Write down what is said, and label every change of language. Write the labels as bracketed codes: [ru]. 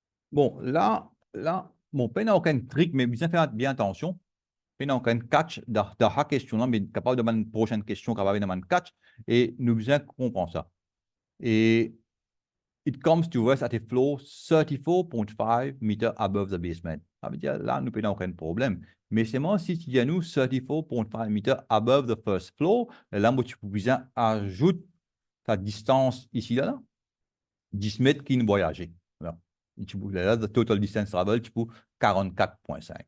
[fr] Bon, là, bon, pas aucun trick, mais bien faire bien attention. Pas aucun catch dans la question là, mais capable de demander une prochaine question, capable de demander catch, et nous bien comprendre ça. [en] Et it comes to rest at a floor 34.5 meters above the basement. [fr] Ça veut dire là, nous n'avons aucun problème. Mais c'est moi, si tu dis à nous [en] 34.5 meters above the first floor, [fr] là, moi, tu peux bien ajouter ta distance ici, là, 10 mètres qui ne voyageait. Voilà. Et tu peux, là, [en] the total distance travel, [fr] tu peux 44.5.